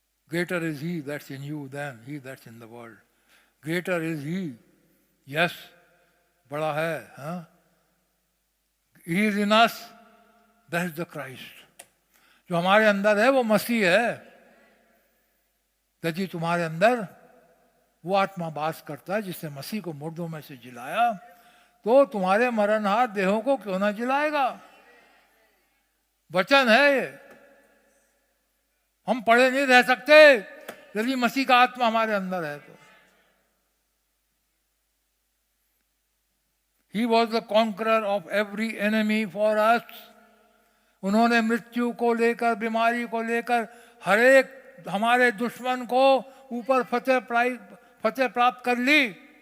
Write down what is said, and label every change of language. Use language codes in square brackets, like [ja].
[en] Greater is he that's in you than he that's in the world. Greater is he. [hi] Yes, बड़ा है, हाँ? [en] He is in us. That is the Christ. [hi] जो हमारे अंदर है वो मसीह है। यदि तुम्हारे अंदर वो आत्मा वास करता है जिसने मसीह को मुर्दों में से जिलाया, तो तुम्हारे मरणहार देहों को क्यों ना जिलाएगा? वचन है ये। हम पड़े नहीं रह सकते यदि मसीह का आत्मा हमारे अंदर है तो। [en] He was the conqueror of every enemy for us. [hi] उन्होंने मृत्यु को लेकर, बीमारी को लेकर, हर एक हमारे दुश्मन को ऊपर फतेह प्राप्त कर ली।